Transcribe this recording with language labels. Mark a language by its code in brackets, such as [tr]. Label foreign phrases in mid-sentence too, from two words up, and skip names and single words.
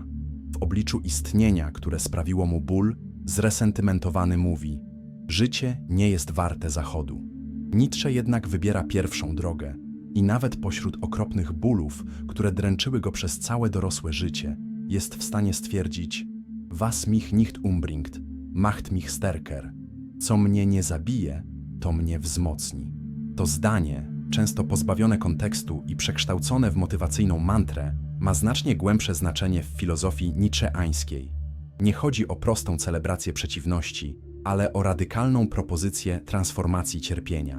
[pl] W obliczu istnienia, które sprawiło mu ból, zresentymentowany mówi: życie nie jest warte zachodu. Nietzsche jednak wybiera pierwszą drogę i nawet pośród okropnych bólów, które dręczyły go przez całe dorosłe życie, jest w stanie stwierdzić: [de] was mich nicht umbringt, macht mich stärker. [pl] Co mnie nie zabije, to mnie wzmocni. To zdanie, często pozbawione kontekstu i przekształcone w motywacyjną mantrę, ma znacznie głębsze znaczenie w filozofii nietzscheańskiej. Nie chodzi o prostą celebrację przeciwności, ale o radykalną propozycję transformacji cierpienia.